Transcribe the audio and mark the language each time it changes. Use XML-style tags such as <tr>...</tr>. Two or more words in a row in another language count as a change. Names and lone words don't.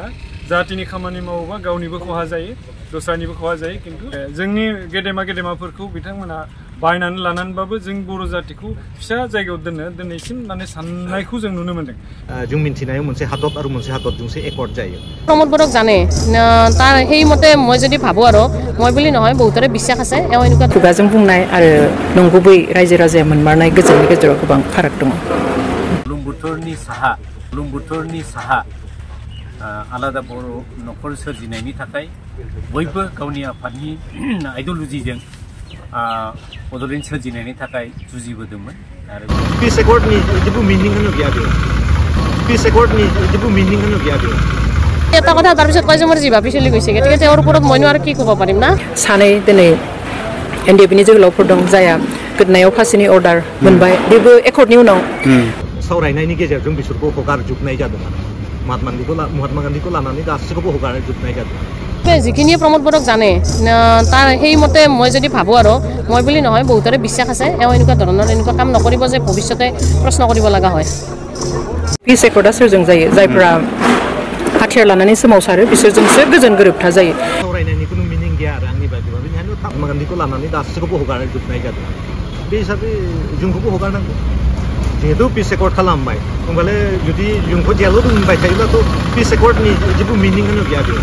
<brx>जातिनि खामानि मावोबा गावनिबो खहा जायो, दस्रानिबो खहा जायो। किन्तु जोंनि गेदेमाफोरखौ बिथांमोना बायनानै लानानैबाबो जों बर' जातिखौ फिसा जायगायाव दोननो दिनैसिम माने साननायखौ जों नुनो मोनदों। जों मिन्थिनायाव मोनसे हादर आरो मोनसे हादरजोंसो एकर्ड जायो।</brx> <as>प्रमोद बरक জানে তাৰ সেই মতে মই যদি ভাবো আৰু মই বুলি নহয় বহুতৰে বিশ্বাস আছে এও এনেকুৱা</as> <brx>खुगाजों बुंनाय आरो नंगुबै रायजो राजाया मोनमारनाय गोजोननि गेजेराव गोबां फाराग दङ। बुरलुंबुथुरनि साहा आलादा बर' नखर सोरजिनायनि थाखाय बयबो गावनि आफादनि आइडिय'लजिजों बड'लेण्ड सोरजिनायनि थाखाय जुजिबोदोंमोन। आरो</brx> <en>peace accord</en> <brx>जेबो मिनिं होनो गैया बेयाव।</brx> <en>peace accord</en> <brx>जेबो मिनिं होनो गैया बेयाव।</brx> <as>এটা কথা তাৰ পিছত কয় যে মোৰ জিভা পিছলি গৈছে, গতিকে তেওঁৰ ওপৰত মইনো আৰু কি ক'ব পাৰিম না।</as> <brx>सानै दिनै एनडिएफनि जोहोलावफोर दं जायहा गोदोनायाव फासिनि अर्डार मोनबाय, बेबो एकर्डनि उनाव सावरायनायनि गेजेरजों बिसोरखौ हगारजोबनाय जादों। महात्मा गान्धीखौ लानानै गासैखौबो हगारजोबनाय जादों।</brx> <as>যিখিনিয়ে প্ৰমোদ বৰক জানে তাৰ সেই মতে মই যদি ভাবো আৰু মই বুলি নহয় বহুতৰে বিশ্বাস আছে এও এনেকুৱা ধৰণৰ এনেকুৱা কাম নকৰিব যে ভৱিষ্যতে প্ৰশ্ন কৰিব লগা হয়।</as> <en>peace accord</en> <brx>सोरजों जायो? जायफोरा हाथियार लानानै सोमावसारो बिसोरजोंसो गोजोन गोरोबथा जायो। सावरायनायनि कुनु मिनिं गैया आरो आंनि बायदिबा। बेनिखायनो महात्मा गान्धीखौ लानानै गासैखौबो हगारजोबनाय जादों। बे हिसाबै जोंखौबो हगारनांगौ। जिहेतु</brx> <en>peace accord</en> <brx>खालामबाय, होमबालाय जुदि जोंखौ जेलाव दोनबाय थायोब्लाथ'</brx> <en>peace accord</en> <brx>जेबो मिनिं होनो गैया बेयाव।</brx>